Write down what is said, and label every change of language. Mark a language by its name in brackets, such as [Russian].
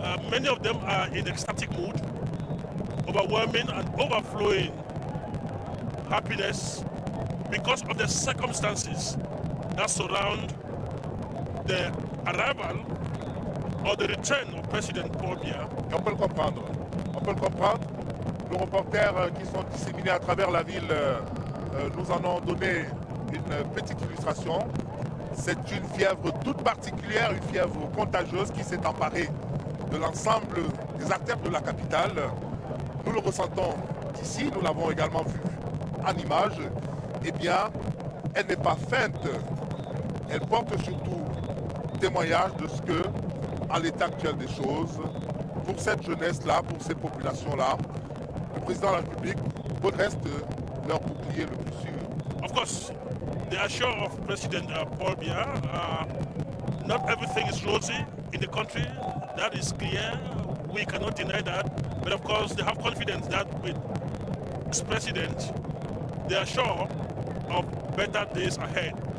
[English] Many of them are in ecstatic mood, overwhelming and overflowing happiness because of the circumstances that surround the arrival or the return of President Paul Biya. [French] On peut le comprendre. On peut le comprendre. Nos reporters qui sont disséminés à travers la ville nous en ont donné une petite illustration. C'est une fièvre toute particulière, une fièvre contagieuse qui s'est emparée de l'ensemble des artères de la capitale. Nous le ressentons ici, nous l'avons également vu en image. Eh bien, elle n'est pas feinte. Elle porte surtout témoignage de ce que, à l'état actuel des choses, pour cette jeunesse-là, pour ces populations-là, le président de la République redresse leur bouclier le plus sûr. [English] Of course, they are sure of President Paul Biya. Not everything is rosy in the country. That is clear. We cannot deny that. But of course, they have confidence that with this president, they are sure of better days ahead.